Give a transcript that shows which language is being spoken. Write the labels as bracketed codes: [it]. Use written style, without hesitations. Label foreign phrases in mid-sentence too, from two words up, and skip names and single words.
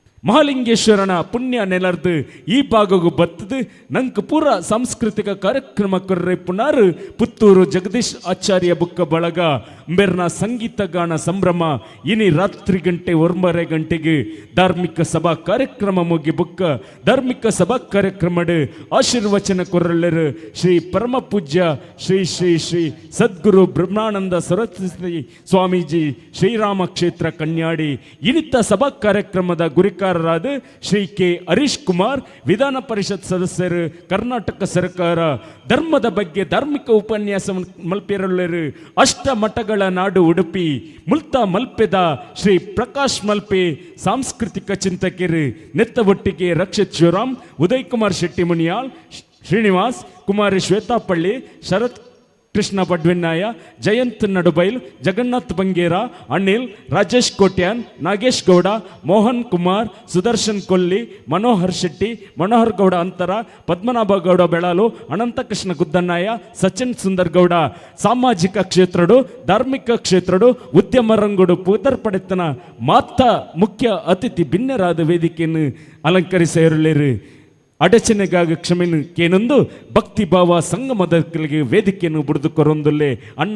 [tcy] ಮಹಾಲಿಂಗೇಶ್ವರನ ಪುಣ್ಯ ನೆಲರ್ದು ಈ ಭಾಗಗೂ ಬತ್ತದು ನಂಗೆ ಪೂರ ಸಾಂಸ್ಕೃತಿಕ ಕಾರ್ಯಕ್ರಮ ಕೊರ್ರೆ ಪುನರ್ ಪುತ್ತೂರು ಜಗದೀಶ್ ಆಚಾರ್ಯ ಬುಕ್ಕ ಬಳಗ ಬೆರ್ನ ಸಂಗೀತ ಗಾನ ಸಂಭ್ರಮ ಇನಿ ರಾತ್ರಿ ಗಂಟೆ 9:30 ಗಂಟೆಗೆ ಧಾರ್ಮಿಕ ಸಭಾ ಕಾರ್ಯಕ್ರಮ ಮುಗಿ ಬುಕ್ಕ ಧಾರ್ಮಿಕ ಸಭಾ ಕಾರ್ಯಕ್ರಮಡ್ ಆಶೀರ್ವಚನ ಕೊರಳ್ಳರು ಶ್ರೀ ಪರಮ ಪೂಜ್ಯ ಶ್ರೀ ಶ್ರೀ ಶ್ರೀ ಸದ್ಗುರು ಬ್ರಹ್ಮಾನಂದ ಸರಸ್ವತಿ ಸ್ವಾಮೀಜಿ ಶ್ರೀರಾಮ ಕ್ಷೇತ್ರ ಕನ್ಯಾಡಿ ಇನಿತ ಸಭಾ ಕಾರ್ಯಕ್ರಮದ ಗುರಿಕಾರರಾದ ಶ್ರೀ ಕೆ ಹರೀಶ್ ಕುಮಾರ್ ವಿಧಾನ ಪರಿಷತ್ ಸದಸ್ಯರು ಕರ್ನಾಟಕ ಸರ್ಕಾರ ಧರ್ಮದ ಬಗ್ಗೆ ಧಾರ್ಮಿಕ ಉಪನ್ಯಾಸ ಮಲ್ಪೆರಲ್ಲರು ಅಷ್ಟ ಮಠಗಳ ನಾಡು ಉಡುಪಿ ಮುಲ್ತಾ ಮಲ್ಪೆದ ಶ್ರೀ ಪ್ರಕಾಶ್ ಮಲ್ಪೆ ಸಾಂಸ್ಕೃತಿಕ ಚಿಂತಕರು ನೆತ್ತ ಒಟ್ಟಿಗೆ ರಕ್ಷಿತ್ ಶಿವರಾಮ್ ಉದಯ್ ಕುಮಾರ್ ಶೆಟ್ಟಿ ಮುನಿಯಾಲ್ ಶ್ರೀನಿವಾಸ್ ಕುಮಾರಿ ಶ್ವೇತಾಪಳ್ಳಿ ಶರತ್ ಕೃಷ್ಣ ಬಡ್ವೆನ್ನಾಯ ಜಯಂತ್ ನಡುಬೈಲ್ ಜಗನ್ನಾಥ್ ಬಂಗೇರ ಅನಿಲ್ ರಾಜೇಶ್ ಕೋಟ್ಯಾನ್ ನಾಗೇಶ್ ಗೌಡ ಮೋಹನ್ ಕುಮಾರ್ ಸುದರ್ಶನ್ ಕೊಲ್ಲಿ ಮನೋಹರ್ ಶೆಟ್ಟಿ ಮನೋಹರ್ ಗೌಡ ಅಂತರ ಪದ್ಮನಾಭ ಗೌಡ ಬೆಳಾಲು ಅನಂತಕೃಷ್ಣ ಗುದ್ದನ್ನಾಯ ಸಚಿನ್ ಸುಂದರ್ ಗೌಡ ಸಾಮಾಜಿಕ ಕ್ಷೇತ್ರಡು ಧಾರ್ಮಿಕ ಕ್ಷೇತ್ರಡು ಉದ್ಯಮ ರಂಗುಡು ಪೂತರ್ಪಡೆತನ ಮಾತ ಮುಖ್ಯ ಅತಿಥಿ ಭಿನ್ನರಾದ ವೇದಿಕೆಯನ್ನು ಅಲಂಕರಿಸಿರಲೇರು ಅಡಚಣೆಗಾಗಿ ಕ್ಷಮೆನು ಕೇನೊಂದು ಭಕ್ತಿ ಭಾವ ಸಂಗಮದಕ್ಕೆ ವೇದಿಕೆಯನ್ನು ಬುಡಿದುಕೊರೊಂದುಲ್ಲೆ ಅನ್ನ